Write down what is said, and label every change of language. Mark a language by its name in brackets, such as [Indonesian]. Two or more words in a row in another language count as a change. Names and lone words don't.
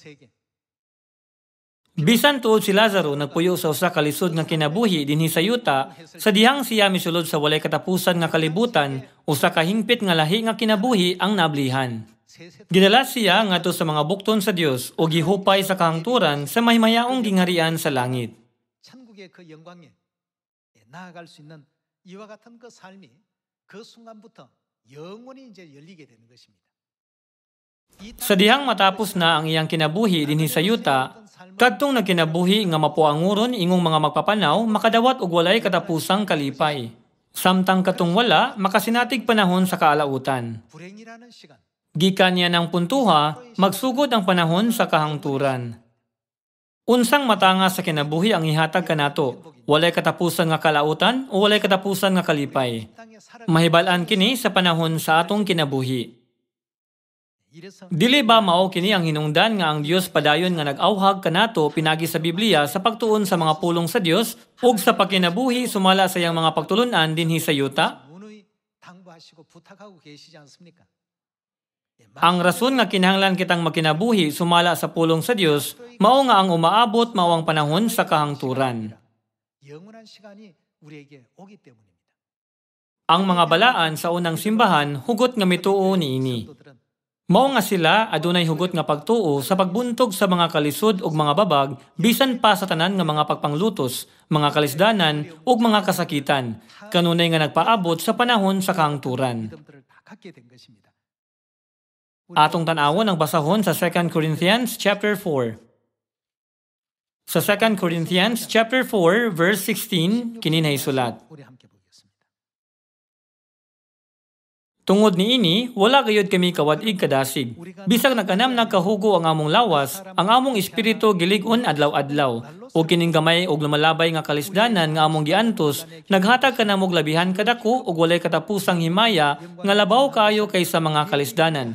[Cebuano] Bisan tuod si Lazaro nagpuyo sa usa ka lisod nga kinabuhi dinhi sa yuta, sa dihang siya misulod sa walay katapusan nga kalibutan, usa ka hingpit nga lahi nga kinabuhi ang nablihan. Gidala siya ngadto sa mga bukton sa Dios o gihupay sa kahangturan sa mahimayaong gingharian sa langit. [Korean] 천국의 그 영광에 나아갈 수 있는 이와 같은 그 삶이 그 순간부터 영원히 이제 열리게 되는 것입니다. [Cebuano] Sa dihang matapos na ang iyang kinabuhi dinhi sa yuta, kadtong nagkinabuhi nga mapuanguron ingong mga magpapanaw, makadawat og walay katapusang kalipay. Samtang katong wala, makasinatig panahon sa kaalautan. [Korean] 불행이라는 시간, [Cebuano] Gikan niya ng puntuha, magsugod ang panahon sa kahangturan. Unsang matanga sa kinabuhi ang ihatag kanato, walay katapusan nga kalautan o walay katapusan nga kalipay. [Korean] 땅에 살아 [Cebuano] Mahibalaan kini sa panahon sa atong kinabuhi. [Korean] 이래서 [Cebuano] Dili ba mao kini ang hinungdan nga ang Dios padayon nga nag-awhag kanato pinagi sa Biblia sa pagtuon sa mga pulong sa Dios ug sa pagkinabuhi sumala sa iyang mga pagtulunan dinhi sa yuta? [Korean] 문의 당부하시고 부탁하고 계시지 않습니까? [Cebuano] Ang rason nga kinahanglan kitang magkinabuhi sumala sa pulong sa Dios mao nga ang umaabot mao ang panahon sa kahangturan. [Korean] 영원한 시간이 우리에게 오기 때문입니다. [Cebuano] Ang mga balaan sa unang simbahan hugot nga mituo niini. [Korean] 성도들은 [Cebuano] Mao nga sila adunay hugot nga pagtuo sa pagbuntog sa mga kalisod ug mga babag bisan pa sa tanan nga mga pagpanglutos, mga kalisdanan ug mga kasakitan, kanunay nga nagpaabot sa panahon sa kahangturan. [Korean] 믿음들을 다 갖게 된 것입니다. [Cebuano] Atong tan-awon ang basahon sa 2 Corinthians chapter 4. Sa 2 Corinthians chapter 4 verse 16 kini naisulat. [Korean] 우리 함께 보겠습니다. [Cebuano] Tungod niini, wala gayud kami kawadig kadasig. Bisag nagkanam nagkahugo ang among lawas, ang among espiritu gilig-on adlaw-adlaw. O kining gamay og lumalabay nga kalisdanan nga among giantos, naghatag kanamog labihan kadako ug walay katapusang himaya nga labaw kaayo kaysa mga kalisdanan.